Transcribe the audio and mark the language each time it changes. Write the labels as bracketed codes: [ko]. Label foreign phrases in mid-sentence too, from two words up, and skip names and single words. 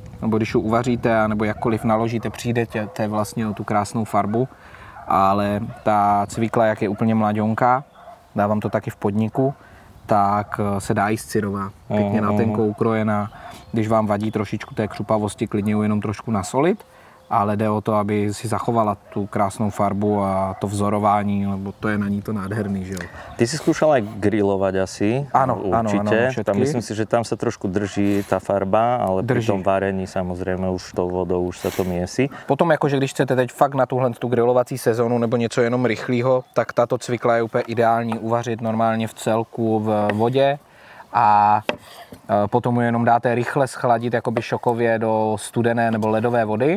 [cs] Nebo když ji uvaříte, nebo jakkoliv naložíte, přijdete vlastně o tu krásnou farbu. Ale ta cvikla, jak je úplně mladionká, dávám to taky v podniku, tak se dá jíst syrová. Pěkně na tenko ukrojená. Když vám vadí trošičku té křupavosti, klidně ju jenom trošku nasolit. Ale jde o to, aby si zachovala tu krásnou farbu a to vzorování, lebo to je na ní to nádherný, že jo. [sk] Ty si skúšal aj grilovať asi, určite. Tam myslím si, že tam sa trošku drží tá farba, ale pri tom varení samozrejme už tou vodou už sa to miesí. [cs] Potom jakože když chcete teď fakt na tuhle tu grilovací sezónu nebo něco jenom rychlého, tak tato cvikla je úplně ideální uvařit normálně v celku v vodě a potom ju jenom dáte rychle schladit jakoby šokově do studené nebo ledové vody.